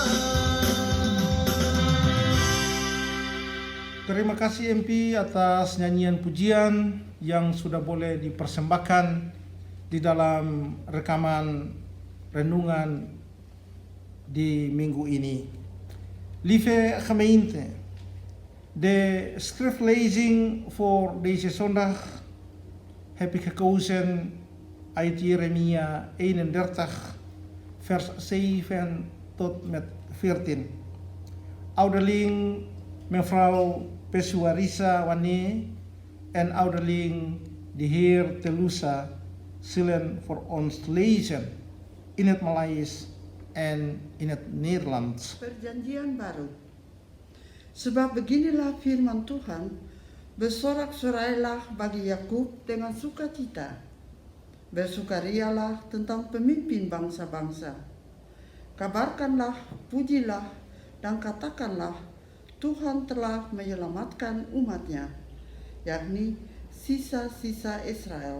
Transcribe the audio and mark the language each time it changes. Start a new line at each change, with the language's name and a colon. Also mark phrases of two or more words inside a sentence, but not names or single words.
Indonesian: Terima kasih MP atas nyanyian pujian yang sudah boleh dipersembahkan di dalam rekaman renungan di minggu ini.
Dutch: Lieve gemeente, de schriftlezing voor deze zondag heb ik gekozen uit Jeremia 31 vers 7 tot met 14. Ouderling mevrouw Pesuarisa Wane en ouderling de heer Telusa zullen voor ons lezen in het Maleis en in het Nederlands.
Indonesian: Perjanjian baru. Sebab beginilah firman Tuhan, bersorak-sorailah bagi Yakub dengan sukacita, bersukarialah tentang pemimpin bangsa-bangsa. Kabarkanlah, pujilah, dan katakanlah, Tuhan telah menyelamatkan umatnya, yakni sisa-sisa Israel.